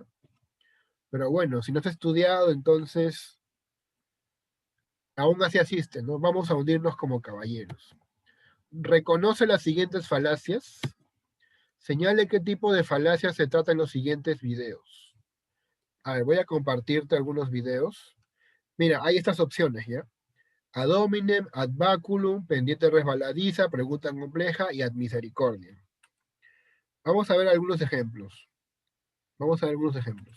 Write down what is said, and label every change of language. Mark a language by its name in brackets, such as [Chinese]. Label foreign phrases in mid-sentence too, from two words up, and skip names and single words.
[Spanish] Pero bueno, si no has estudiado, entonces aún así asiste, ¿no? Vamos a unirnos como caballeros. Reconoce las siguientes falacias. Señale qué tipo de falacias se trata en los siguientes videos. A ver, voy a compartirte algunos videos. Mira, hay estas opciones, ¿ya? [Latin] Ad hominem, ad baculum, [Spanish] pendiente resbaladiza, pregunta compleja y [Latin] ad misericordia. [Spanish] Vamos a ver algunos ejemplos. Vamos a ver algunos ejemplos.